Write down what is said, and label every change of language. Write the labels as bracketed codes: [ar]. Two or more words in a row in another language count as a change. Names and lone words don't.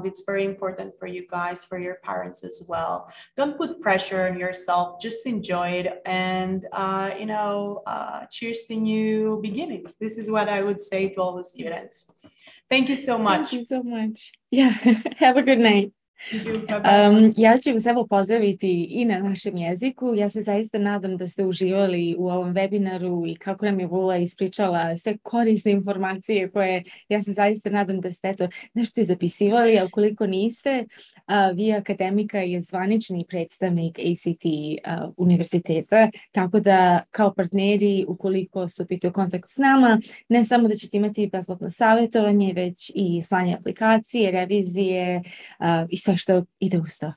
[en] It's very important for you guys, for your parents as well. Don't put pressure on yourself. Just enjoy it, and cheers to new beginnings. This is what I would say to all the students. Thank you so much. Thank you so much. Yeah, have a good night. [bs] Ja ću vas evo pozdraviti i na našem jeziku. Ja se zaista nadam da ste uživali u ovom webinaru i kako nam je Vula ispričala sve korisne informacije koje ja se zaista nadam da ste nešto zapisivali, a ukoliko niste, Vi akademika je zvanični predstavnik ACT univerziteta, tako da kao partneri, ukoliko stupite u kontakt s nama, ne samo da ćete imati besplatno savjetovanje, već i slanje aplikacije, revizije i sve što ide uz to.